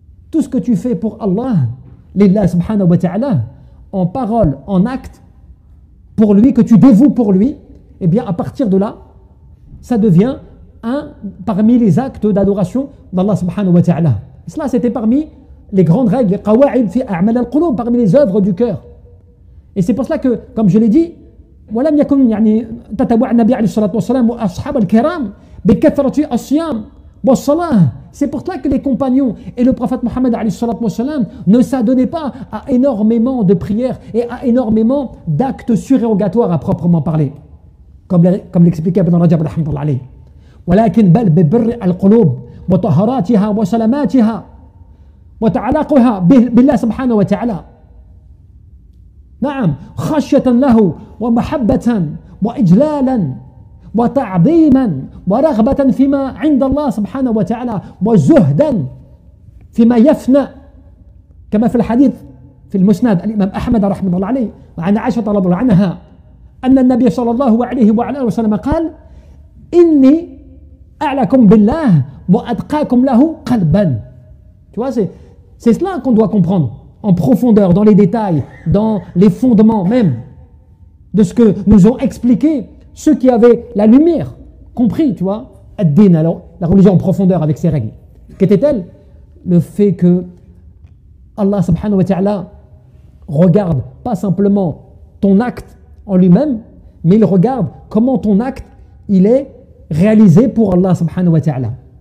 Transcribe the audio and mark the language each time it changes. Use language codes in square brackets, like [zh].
[fr] Tout ce que tu fais pour Allah, lillah subhanahu wa ta'ala, en parole, en acte, pour lui, que tu dévoues pour lui, eh bien à partir de là, ça devient parmi les actes d'adoration d'Allah subhanahu wa ta'ala. Cela, c'était parmi les grandes règles, les [ar] qawa'id fi a'mal al-qulub, [fr] parmi les œuvres du cœur. Et c'est pour cela que, comme je l'ai dit, [ar] ولم يكن تتبع النبي عليه الصلاة والسلام وأصحاب الكرام بكثرة الصيام [fr] C'est pour cela que les compagnons et le prophète Mohammed ne s'adonnaient pas à énormément de prières et à énormément d'actes surérogatoires à proprement parler. Comme l'expliquait Ibn Rajab rahimahullah alayhi. [ar] ولكن بل ببر القلوب وطهاراتها وسلاماتها وتعلقها بالله سبحانه وتعالى. نعم خشية له ومحبة وإجلالا وتعظيما ورغبة فيما عند الله سبحانه وتعالى وزهدا فيما يفنى كما في الحديث في المسند الإمام أحمد رحمه الله عليه وعن عائشة رضي الله عنها أن النبي صلى الله عليه وعلى وسلم قال إني أعلكم بالله وأتقاكم له قلبا. [fr] Tu vois, c'est cela qu'on doit comprendre en profondeur, dans les détails, dans les fondements même de ce que nous ont expliqué ceux qui avaient la lumière, compris, tu vois, ad-din, alors la religion en profondeur avec ses règles. Qu'était-elle? Le fait que Allah subhanahu wa ta'ala regarde pas simplement ton acte en lui-même, mais il regarde comment ton acte il est réalisé pour Allah subhanahu wa ta'ala.